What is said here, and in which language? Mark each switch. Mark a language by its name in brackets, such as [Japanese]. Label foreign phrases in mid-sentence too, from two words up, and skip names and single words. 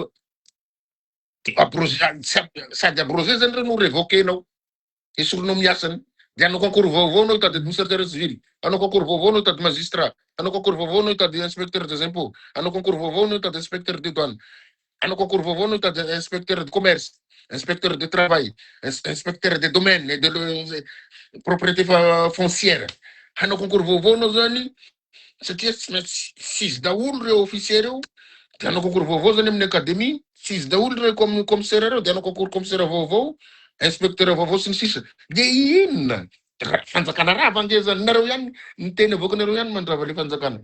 [Malagasy] De sady abrogé zany reo no revoquenao esorinao miasany. De anao concours vaovao anao hitady [French] administrateur civil, [Malagasy] anao concours vaovao anao hitady magistrat, anao concours vaovao anao hitady [French] inspecteur des impôts, [Malagasy] anao concours vaovao anao hitady [French] inspecteur des douanes, [Malagasy] anao concours vaovao anao hitady [French] inspecteur de commerce, inspecteur de travail, inspecteur des domaines et de propriété foncière. [Malagasy] Anao concours vaovao anao zany satria tsy izy daholo reo officier reo. De anao concours vaovao zany amin'ny académie, tsy izy daholo reo commissaire reo de anao [French] concours commissaire [Malagasy] vaovao, inspecteur vaovao sy ny sisa. De inona? Fanjakana rava nge zany nareo ihany ny teny avoakanareo ihany mandrava le fanjakana.